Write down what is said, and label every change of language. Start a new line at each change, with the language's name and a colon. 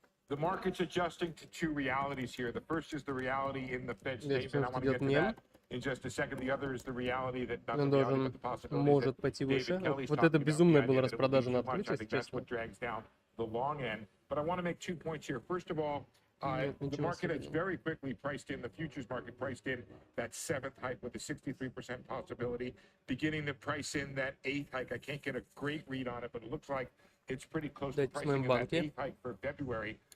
English: The market's adjusting to two realities here. The first is the reality in the Fed statement. I want to get to that in just a second. The other is the reality that
Russian: он должен, может пойти выше. Вот это безумная была распродажа на открытие, если честно.
English: The long end. But I want to make 2 points here. First of all, the market has very quickly priced in, the futures market priced in that 7th hike with a 63% possibility, beginning to price in that 8th hike. I can't get a great read on it, but it looks like it's pretty close to pricing in that 8th hike for February.